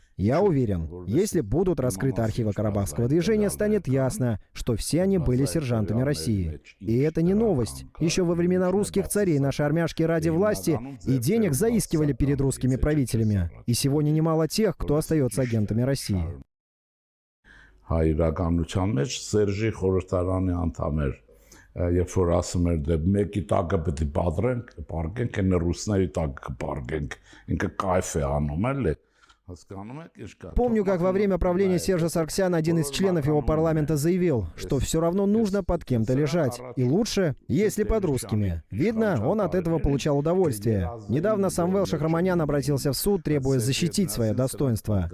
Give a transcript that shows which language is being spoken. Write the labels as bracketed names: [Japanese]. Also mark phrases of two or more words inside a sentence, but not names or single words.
[Russian] Я уверен, если будут раскрыты архивы Карабахского движения, станет ясно, что все они были сержантами России. И это не новость. Еще во времена русских царей наши армяшки ради власти и денег заискивали перед русскими правителями. И сегодня немало тех, кто остается агентами России. [Armenian] Երբ որ ասում էր դե մեկի տակը պետք է բադրենք, պարկենք, այն ռուսների տակը կպարկենք, ինքը կայֆ է անում էլի, [Russian] Помню, как во время правления Сержа Саргсяна один из членов его парламента заявил, что все равно нужно под кем-то лежать. И лучше, если под русскими. Видно, он от этого получал удовольствие. Недавно Самвел Шахраманян обратился в суд, требуя защитить свое достоинство.